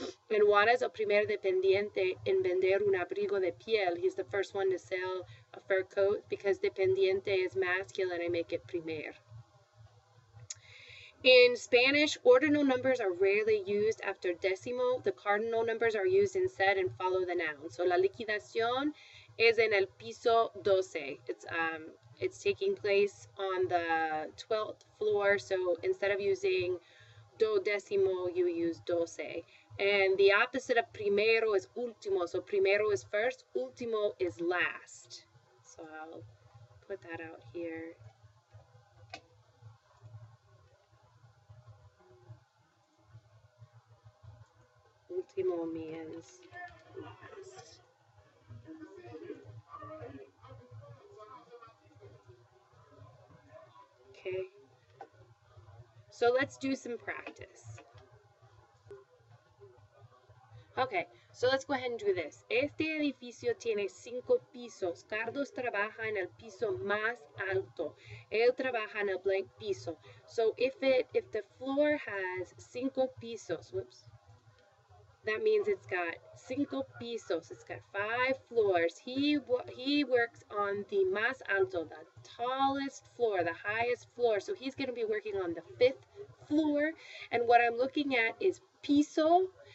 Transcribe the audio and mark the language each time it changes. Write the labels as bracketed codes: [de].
[es] And Juan es el primer dependiente en vender un abrigo de piel. [en] He's the first one to sell a fur coat because dependiente is masculine, I make it primer. In Spanish, ordinal numbers are rarely used after décimo. The cardinal numbers are used instead and follow the noun. [es] So la liquidación es en el piso 12. [en] It's taking place on the 12th floor. So instead of using do décimo, you use 12. And the opposite of primero is último. So primero is first, último is last. So I'll put that out here. Último means last. Okay. So let's do some practice. Okay, so let's go ahead and do this. [es] Este edificio tiene 5 pisos. Carlos trabaja en el piso más alto. Él trabaja en el blank piso. [en] So if the floor has 5 pisos, whoops, that means it's got 5 pisos. It's got 5 floors. He works on the más alto, the tallest floor, the highest floor. So he's going to be working on the 5th floor. And what I'm looking at is piso.